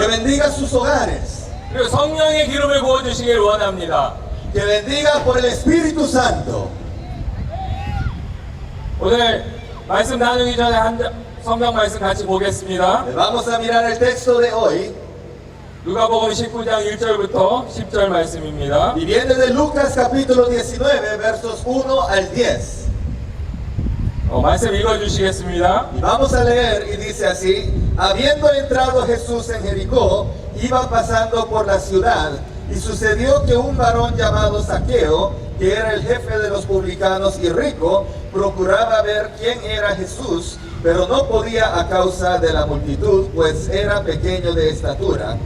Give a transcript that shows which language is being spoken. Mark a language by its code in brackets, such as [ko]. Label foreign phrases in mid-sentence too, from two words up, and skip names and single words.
[es] Que bendiga sus hogares. [ko] 그리고 성령의 기름을 부어 주시길 원합니다. [es] Que bendiga por el Espíritu Santo. [ko] 오늘 말씀 나누기 전에 한 성경 말씀 같이 보겠습니다. [es] Vamos a mirar el texto de hoy. [ko] 누가복음 19장 1절부터 10절 말씀입니다. [es] Y viene de Lucas capítulo 19, versos 1 al 10. [ko] 말씀 읽어주시겠습니다. [es] Y vamos a leer y dice así: habiendo entrado Jesús en Jericó, iba pasando por la ciudad, y sucedió que un varón llamado Zaqueo, que era el jefe de los publicanos y rico, procuraba ver quién era Jesús, pero no podía a causa de la multitud, pues era pequeño de estatura.